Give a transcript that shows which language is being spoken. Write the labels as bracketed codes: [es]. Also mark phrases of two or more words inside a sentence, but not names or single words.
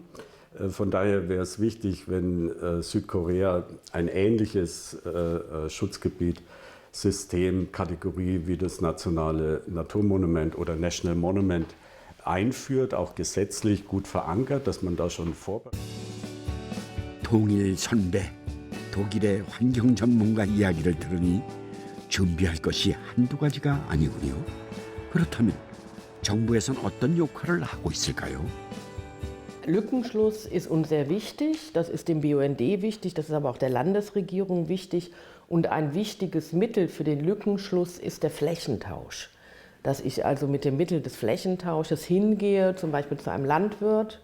[de] Von daher wäre es wichtig, wenn Südkorea ein ähnliches Schutzgebietssystem, Kategorie wie das nationale Naturmonument oder [en] National Monument [de] einführt, auch gesetzlich gut verankert, dass man da schon vorbereitet. [ko] 통일 선배, 독일의 환경 전문가 이야기를 들으니 준비할 것이 한두 가지가 아니군요. 그렇다면 정부에선 어떤 역할을 하고 있을까요? [de] Lückenschluss ist uns sehr wichtig, das ist dem BUND wichtig, das ist aber auch der Landesregierung wichtig. Und ein wichtiges Mittel für den Lückenschluss ist der Flächentausch. Dass ich also mit dem Mittel des Flächentausches hingehe, zum Beispiel zu einem Landwirt.